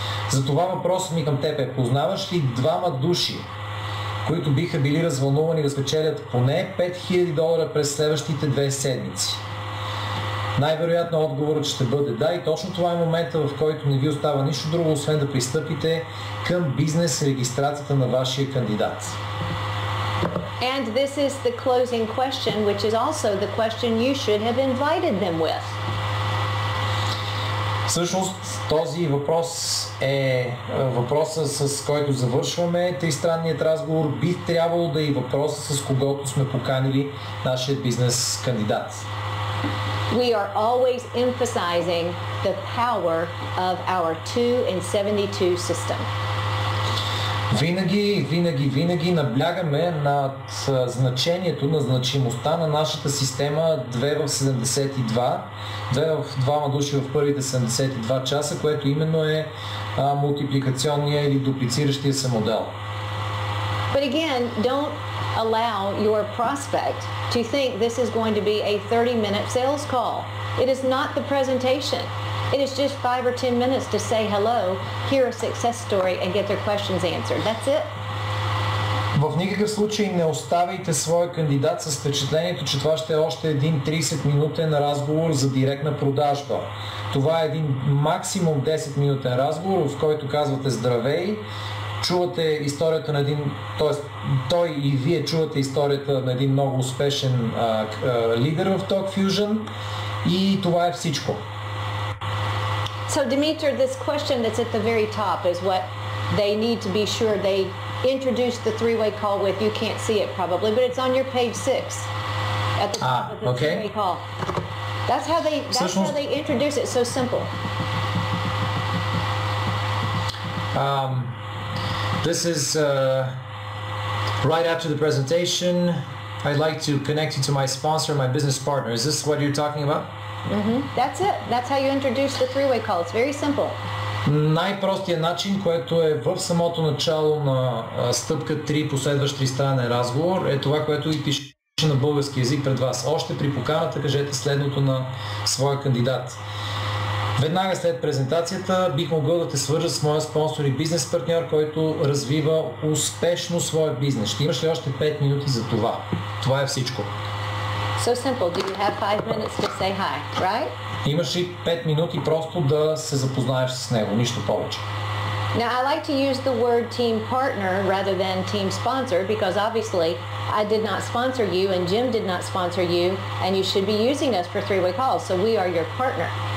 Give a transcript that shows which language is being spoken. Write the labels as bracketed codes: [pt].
[bg] Затова въпросът ми към теб е: познаваш ли двама души, които биха били развълнувани да спечелят поне $5000 през следващите 2 седмици? Най-вероятно отговорът ще бъде да, и точно това е момента, в който не ви остава нищо друго, освен да пристъпите към бизнес регистрацията на вашия кандидат. [en] And this is the closing question, which is also the question you should have invited them with. [bg] Всъщност този въпрос е въпроса, с който завършваме тристранният разговор. Би трябвало да е въпроса, с когото сме поканили нашия бизнес кандидат. [en] We are always emphasizing the power of our 2-in-72 system. [bg] Винаги наблягаме над значението, на значимостта на нашата система 2 в 72, 2 души в първите 72 часа, което именно е мултипликационния или дуплициращия се модел. [en] But again, don't allow your prospect to think this is going to be a 30-minute sales call. It is not the presentation. It is just 5 or 10 minutes to say hello, hear a success story, and get their questions answered. That's it. [bg] В никакъв случай не оставяйте своя кандидат с впечатлението, че това ще е още един 30-минутен разговор за директна продажба. Това е един максимум 10-минутен разговор, в който казвате здравей, чувате историята на един, т.е. той и вие чувате историята на един много успешен лидер в TalkFusion, и това е всичко. [en] So Dimitar, this question that's at the very top is what they need to be sure they introduce the three-way call with. You can't see it probably, but it's on your page 6 at the top of the three-way call. That's how they introduce it. So simple. This is right after the presentation. I'd like to connect you to my sponsor, my business partner. Is this what you're talking about? Mm-hmm. That's it. That's how you introduce the three-way call. It's very simple. [bg] Най-простият начин, което е в самото начало на стъпка 3, последващ тристранен разговор, е това, което и пише на български език пред вас. Още при поканата кажете следното на своя кандидат: веднага след презентацията бих могъл да те свържа с моя спонсор и бизнес партньор, който развива успешно своя бизнес. Ще имаш ли още 5 минути за това? Това е всичко. [en] So simple. Do you have 5 minutes to say hi, right? [bg] Имаш ли 5 минути просто да се запознаеш с него, нищо повече. [en] Now I like to use the word team partner rather than team sponsor because obviously I did not sponsor you and Jim did not sponsor you, and you should be using us for three-way calls, so we are your partner.